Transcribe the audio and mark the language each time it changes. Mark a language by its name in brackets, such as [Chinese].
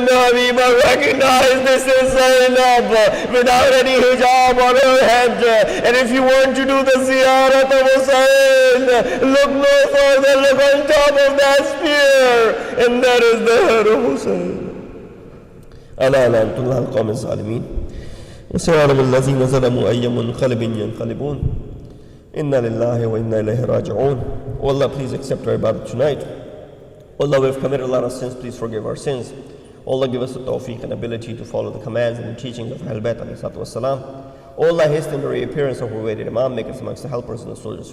[English] Habiba recognized this is Zainab without any hijab on her head. And if you want to do the ziyarat of Hussain, look no further, look on top of that spear, and that is the head of Hussain. [Arabic] ألا لعنة القوم الظالمين وسيعلم الذين ظلموا أي منقلب ينقلبون Inna lillahi wa inna ilayhi raji'un. [English] Oh Allah, please accept our ibadah tonight. Oh Allah, we have committed a lot of sins, please forgive our sins. Oh Allah, give us the tawfiq and ability to follow the commands and the teachings of Ahlul Bayt alayhi salatu wassalam. Oh Allah, hasten the reappearance of our awaited Imam, make us amongst the helpers and the soldiers.